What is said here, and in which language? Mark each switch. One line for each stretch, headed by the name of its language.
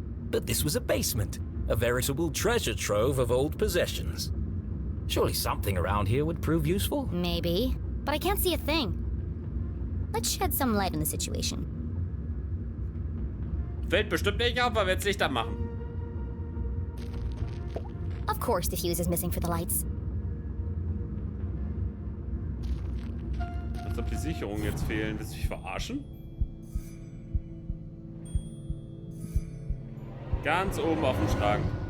English: But this was a basement, a veritable treasure trove of old possessions. Surely something around here would prove useful. Maybe, but I can't see a thing. Let's shed some light on the situation.
German: Fällt bestimmt nicht auf, weil wir jetzt Licht anmachen.
English: Of course the fuse is missing for the lights.
German: Als ob die Sicherungen jetzt fehlen. Willst du mich verarschen? Ganz oben auf dem Schrank.